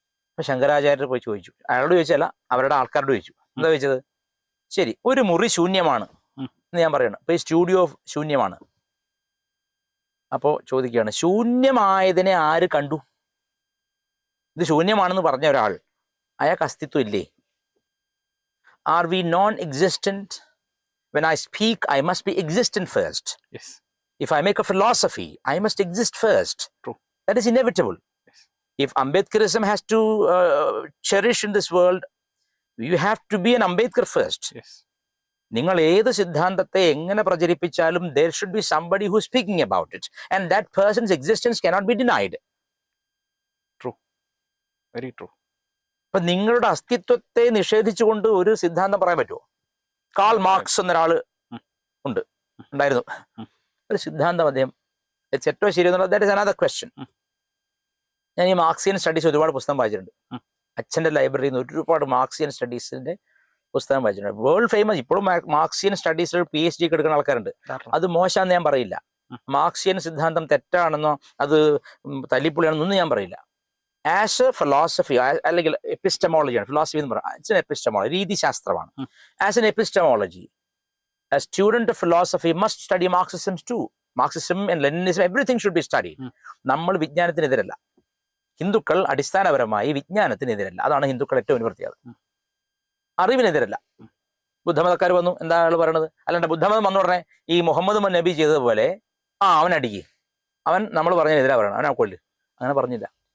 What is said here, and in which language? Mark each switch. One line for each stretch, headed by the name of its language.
Malayalam: അപ്പൊ ശങ്കരാചാര്യർ പോയി ചോദിച്ചു, അയാളോട് ചോദിച്ചല്ല അവരുടെ ആൾക്കാരോട് ചോദിച്ചു. എന്താ ചോദിച്ചത്? ശരി, ഒരു മുറി ശൂന്യമാണ് എന്ന് ഞാൻ പറയണം, അപ്പൊ ഈ സ്റ്റുഡിയോ ശൂന്യമാണ്. അപ്പോ ചോദിക്കുകയാണ്, ശൂന്യമായതിനെ ആര് കണ്ടു? ഇത് ശൂന്യമാണെന്ന് പറഞ്ഞ ഒരാൾ, അയാൾക്ക് അസ്തിത്വം ഇല്ലേ?
English: Are we non existent? When I speak, I must be existent first. Yes. If I make a philosophy, I must exist first. True. That is inevitable. Yes. If Ambedkarism has to cherish in this world, you have to be an Ambedkar first. Yes.
Malayalam: നിങ്ങൾ ഏത് സിദ്ധാന്തത്തെ എങ്ങനെ പ്രചരിപ്പിച്ചാലും
English: there should be somebody who is speaking about it, and that person's existence cannot be denied. True. Very true.
Malayalam: അപ്പൊ നിങ്ങളുടെ അസ്തിത്വത്തെ നിഷേധിച്ചുകൊണ്ട് ഒരു സിദ്ധാന്തം പറയാൻ പറ്റുമോ? കാൾ മാർക്സ് എന്നൊരാള് ഉണ്ടായിരുന്നു. ഒരു സിദ്ധാന്തം അദ്ദേഹം ഏറ്റവും ശരി എന്നുള്ള
English: That is another question.
Malayalam: ഞാൻ ഈ മാർക്സിയൻ സ്റ്റഡീസ് ഒരുപാട് പുസ്തകം വായിച്ചിട്ടുണ്ട്. അച്ഛൻ്റെ ലൈബ്രറിയിൽ നിന്ന് ഒരുപാട് മാർക്സിയൻ സ്റ്റഡീസിന്റെ പുസ്തകം വായിച്ചിട്ടുണ്ട്. വേൾഡ് ഫേമസ് ഇപ്പോഴും മാർക്സിയൻ സ്റ്റഡീസിൽ PhD എടുക്കുന്ന ആൾക്കാരുണ്ട്. അത് മോശമാണെന്ന് ഞാൻ പറയില്ല. മാർക്സിയൻ സിദ്ധാന്തം തെറ്റാണെന്നോ അത് തല്ലിപ്പൊളിയാണെന്നൊന്നും ഞാൻ പറയില്ല.
English: as a philosophy
Malayalam: അല്ലെങ്കിൽ എപ്പിസ്റ്റമോളജിയാണ്. ഫിലോസഫി എന്ന് പറയാം,
English: it's an epistemology,
Malayalam: രീതിശാസ്ത്രമാണ്.
English: As an epistemology, a student of philosophy must study Marxism too. Marxism and Leninism, everything should be studied.
Malayalam: നമ്മൾ വിജ്ഞാനത്തിനെതിരല്ല. ഹിന്ദുക്കൾ അടിസ്ഥാനപരമായി വിജ്ഞാനത്തിനെതിരല്ല. അതാണ് ഹിന്ദുക്കൾ ഏറ്റവും വലിയ പ്രത്യേകത. അറിവിനെതിരല്ല. ബുദ്ധമതക്കാർ വന്നു, എന്താ ആള് പറയണത്? അല്ലാണ്ട് ബുദ്ധമതം വന്നു പറഞ്ഞേ ഈ മുഹമ്മദ് നബി ചെയ്തതുപോലെ അവൻ അടിക്ക്, അവൻ നമ്മൾ പറഞ്ഞതിനെതിരാ പറയണം, അവൻ കൊല്ല്, അങ്ങനെ പറഞ്ഞില്ല.